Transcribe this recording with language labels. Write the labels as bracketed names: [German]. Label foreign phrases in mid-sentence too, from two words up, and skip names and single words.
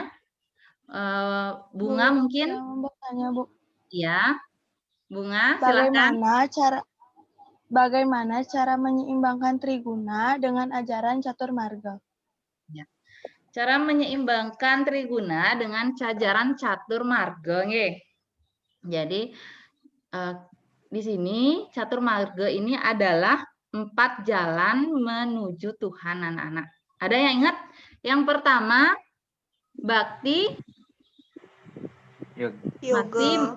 [Indonesian] Bunga Bu, mungkin? yang mau bertanya, Bu. Ya, Bunga, silakan. Bagaimana cara menyeimbangkan triguna dengan ajaran catur marga? Ya. Cara menyeimbangkan triguna dengan ajaran catur marga, nggih. Jadi di sini catur marga ini adalah 4 jalan menuju Tuhan, anak-anak. Ada yang ingat? Yang pertama, Bhakti Yoga.